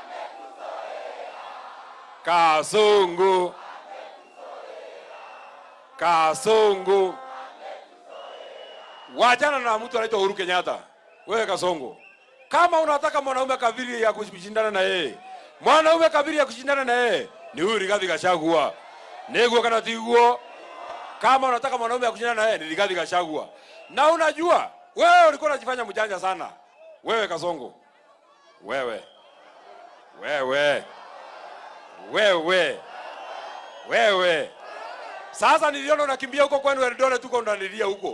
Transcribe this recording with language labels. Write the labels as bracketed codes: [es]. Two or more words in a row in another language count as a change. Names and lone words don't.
[sw] Kasongo. Kasongo. Wachana na mtu anaitwa Uhuru Kenyatta. Wewe Kasongo. Kama unataka mwanaume kabiri ya kushindana na yeye. Mwanaume kabiri ya kushindana na yeye ni huyu Rigathi Gachagua. [ki] Nego kana tiguo. [sw] Kama unataka mwanaume ya kushindana na yeye ni Rigathi Gachagua. Na unajua wewe ulikuwa unajifanya mjanja sana. Wewe Kasongo. Wewe. Wewe. Wewe. Wewe. Sasa niliona unakimbia huko kwenu Eldoret tuko ndanilia huko.